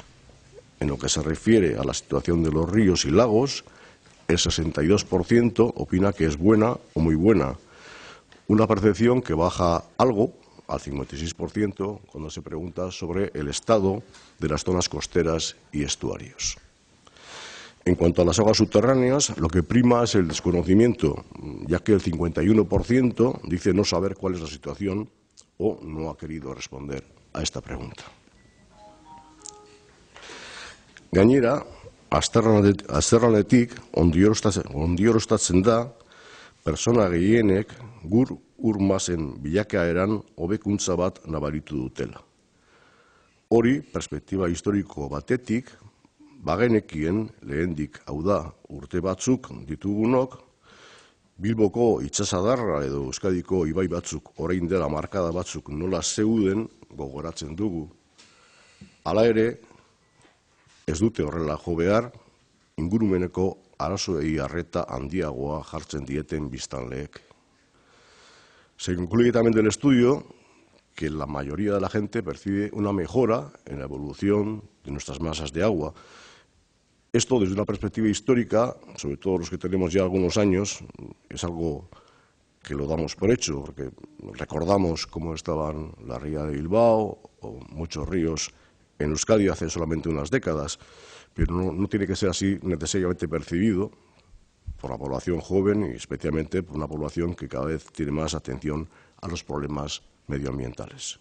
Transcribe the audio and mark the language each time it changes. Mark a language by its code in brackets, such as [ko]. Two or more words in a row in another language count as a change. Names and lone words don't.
[es] En lo que se refiere a la situación de los ríos y lagos, el 62% opina que es buena o muy buena, una percepción que baja algo al 56% cuando se pregunta sobre el estado de las zonas costeras y estuarios. En cuanto a las aguas subterráneas, lo que prima es el desconocimiento, ya que el 51% dice no saber cuál es la situación o no ha querido responder a esta pregunta. [eu] Gainera, azterlanetik ondorioztatzen da pertsona gehienek ur masen bilakaeran hobekuntza bat nabaritu dutela. Hori, perspektiba historiko batetik, bagenekien lehendik, hau da, urte batzuk ditugunok, Bilboko itsasadarra edo Euskadiko ibai batzuk orain dela markada batzuk nola zeuden gogoratzen dugu. Hala ere, ez dute horrela jo behar ingurumeneko arazoei arreta handiagoa jartzen dieten biztanleek. [es] Se concluye también del estudio que la mayoría de la gente percibe una mejora en la evolución de nuestras masas de agua. Esto, desde una perspectiva histórica, sobre todo los que tenemos ya algunos años, es algo que lo damos por hecho, porque recordamos cómo estaban la ría de Bilbao o muchos ríos en Euskadi hace solamente unas décadas, pero no tiene que ser así necesariamente percibido por la población joven y especialmente por una población que cada vez tiene más atención a los problemas medioambientales.